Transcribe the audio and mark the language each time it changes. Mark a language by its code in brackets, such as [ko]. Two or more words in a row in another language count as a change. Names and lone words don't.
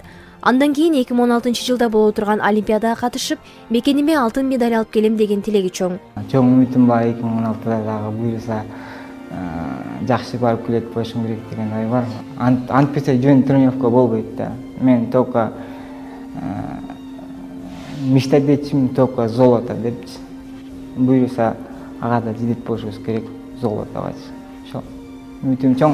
[ky] Андан кийин 2016-жылда боло турган олимпиадага катышып, мекениме алтын медаль алып келем деген тилеги чоң. Чоң үмүтүм бар, 2016-да дагы буюрса жакшы барып келет болушум керек деген ой бар. Антпесе жөн тренировка болбойт да. Мен [ru] только мечтать [ky] этчим [ru] только золото [ky] депчи. Буюрса ага да жетип болушубуз керек золотогачы. Ошо үмүтүм чоң.